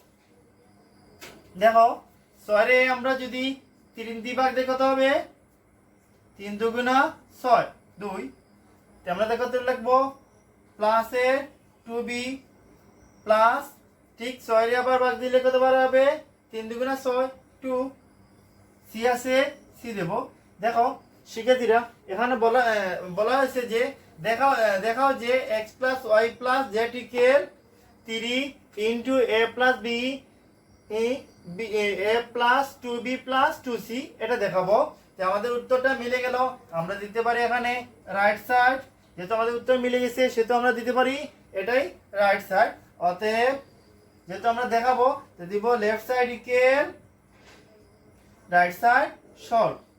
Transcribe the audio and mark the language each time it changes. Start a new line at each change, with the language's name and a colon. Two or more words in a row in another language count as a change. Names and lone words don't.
Bangla: দেখো 6 রে আমরা যদি 3 দিয়ে ভাগ দিই কত হবে 3 দুগুণা 6 2, তো আমরা দেখো তো লিখবো প্লাসে 2b প্লাস ঠিক 6 রে আবার ভাগ দিলে কত বার হবে 3 দুগুণা 6 2, c আছে c দেব। দেখো শিক্ষার্থীরা এখানে বলা হয়েছে যে দেখাও যে
English: x plus y plus z equal 3 into a plus b a plus 2b plus 2c,
Bangla: এটা দেখাবো যে আমাদের উত্তরটা মিলে গেল। আমরা দিতে পারি এখানে
English: right side,
Bangla: যেহেতু আমাদের উত্তর মিলে গেছে সেহেতু আমরা দিতে পারি এটাই
English: right side.
Bangla: অতএব যেহেতু আমরা দেখাবো তো দিব
English: left side equal right side solve.